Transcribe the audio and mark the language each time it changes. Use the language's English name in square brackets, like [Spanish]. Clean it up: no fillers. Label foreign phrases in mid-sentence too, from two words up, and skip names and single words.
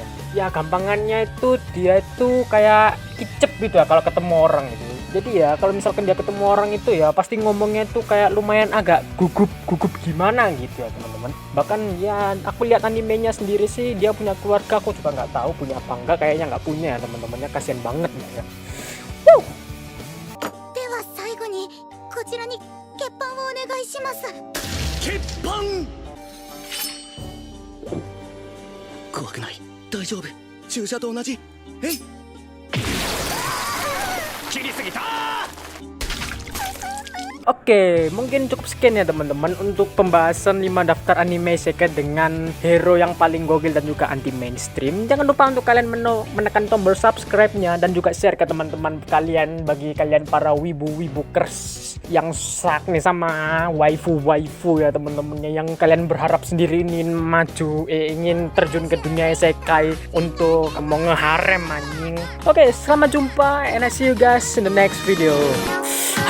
[Indonesian] Ya gampangannya itu dia itu kayak kicep gitu ya kalau ketemu orang gitu. Jadi ya kalau misalkan dia ketemu orang itu ya pasti ngomongnya tuh kayak lumayan agak gugup gimana gitu ya teman-teman. Bahkan ya aku lihat animenya sendiri sih dia punya keluarga, aku juga nggak tahu punya apa enggak, kayaknya nggak punya ya teman-temannya, kasihan banget ya. [Japanese] こちらに血板をお願いします。血板。怖くない、大丈夫、注射と同じ。えい。切りすぎた。 [Indonesian] Oke, mungkin cukup sekian ya teman-teman untuk pembahasan 5 daftar anime isekai dengan hero yang paling gokil dan juga anti mainstream. Jangan lupa untuk kalian menekan tombol subscribe-nya dan juga share ke teman-teman kalian, bagi kalian para wibu-wibukers yang sak nih sama waifu ya teman-temannya, yang kalian berharap sendiri ingin maju, ingin terjun ke dunia isekai untuk mau ngeharem anjing. Oke, selamat jumpa [English] and I see you guys in the next video.